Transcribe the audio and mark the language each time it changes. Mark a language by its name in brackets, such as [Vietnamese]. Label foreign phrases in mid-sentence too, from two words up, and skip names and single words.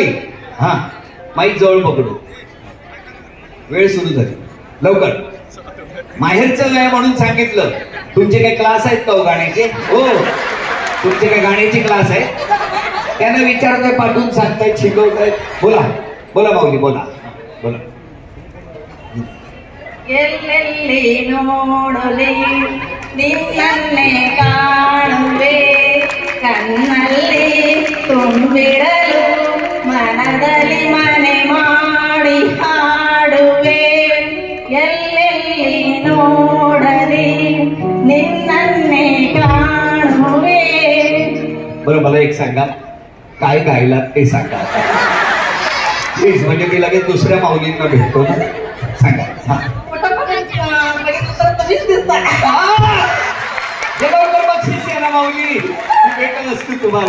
[Marathi] हा, माईक जवळ पकडू. वेळ सुरू झाली. लवकर. माहेरचं आहे म्हणून सांगितलं. तुमचे काही क्लास आहेत का गाण्याचे? हो, तुमचे काही गाण्याचे क्लास आहे? त्यांना विचारतोय, पाठवून सांगतायत, शिकवतायत. बोला बोला माऊली, बोला बोला. [Kannada] ಎಲ್ಲೆಲ್ಲಿ ನೋಡಲಿ ನಿನ್ನನ್ನೇ ಕಾಣುವೆ, ಕಣ್ಣಲ್ಲಿ ತುಂಬಿಡಲು ಮನದಲ್ಲಿ ಮನೆ ಮಾಡಿ ಹಾಡುವೆ. ಎಲ್ಲೆಲ್ಲಿ ನೋಡಲಿ ನಿನ್ನನ್ನೇ ಕಾಣುವೆ. [Marathi] बरं, मला एक सांगा, काय गायलात ते सांगा प्लीज. म्हणजे मी लगेच दुसऱ्या माऊलींना भेटतो ना. सांगा. हा, बक्षीस आहे ना माऊली, भेटत असतो तुम्हाला.